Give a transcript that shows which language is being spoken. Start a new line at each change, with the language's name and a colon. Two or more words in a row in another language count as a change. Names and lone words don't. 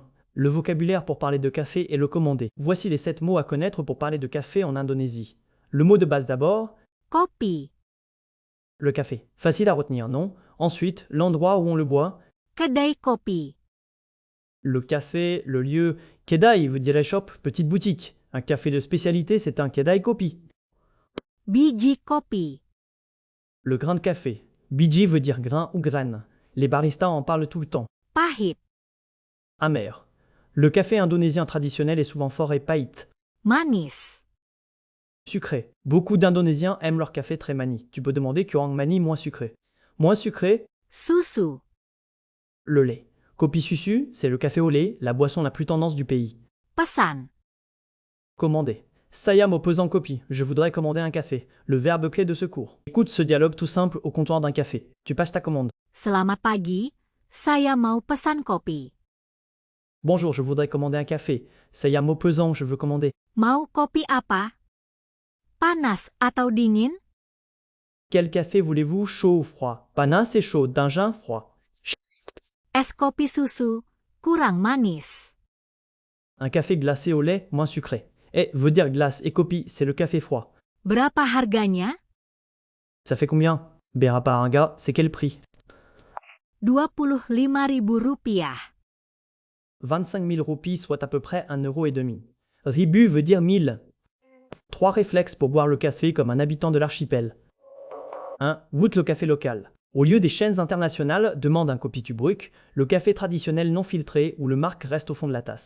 French: Le vocabulaire pour parler de café et le commander. Voici les 7 mots à connaître pour parler de café en Indonésie. Le mot de base d'abord, Kopi, le café. Facile à retenir, non? Ensuite, l'endroit où on le boit.
Indonesian: kedai kopi,
French: Le café, le lieu. Kedai veut dire shop, petite boutique. Un café de spécialité, c'est un
Indonesian: kedai kopi. biji kopi,
French: Le grain de café. Biji veut dire grain ou graine. Les baristas en parlent tout le temps. pahit, Amer. Le café indonésien traditionnel est souvent fort et pahit. manis, Sucré. Beaucoup d'Indonésiens aiment leur café très mani. Tu peux demander
Indonesian: kurang mani
French: moins sucré. Moins sucré, susu, le lait.
Indonesian: Kopi susu,
French: c'est le café au lait, la boisson la plus tendance du pays. pesan, Commander.
Indonesian: Saya mau pesant kopi,
French: je voudrais commander un café. Le verbe clé de secours. Écoute ce dialogue tout simple au comptoir d'un café. Tu passes ta commande.
Indonesian: selamat pagi, saya mau pesan kopi.
French: Bonjour, je voudrais commander un café.
Indonesian: Saya mau pesant,
French: je veux commander.
Indonesian: Mau kopi apa? Panas atau dingin?
French: Quel café voulez-vous, chaud ou froid? Panas c'est chaud, dingin froid.
Indonesian: Es kopi susu, kurang manis.
French: Un café glacé au lait, moins sucré. Veut dire glace et kopi, c'est le café froid.
Indonesian: Berapa harganya?
French: Ça fait combien?
Indonesian: Berapa harga,
French: c'est quel prix? 25.000 rupiah. 25 000 roupies, soit à peu près 1,50 €. Ribu veut dire 1000. 3 réflexes pour boire le café comme un habitant de l'archipel. 1. Goûte le café local. Au lieu des chaînes internationales, demande un
Indonesian: kopi tubruk,
French: le café traditionnel non filtré où le marc reste au fond de la tasse.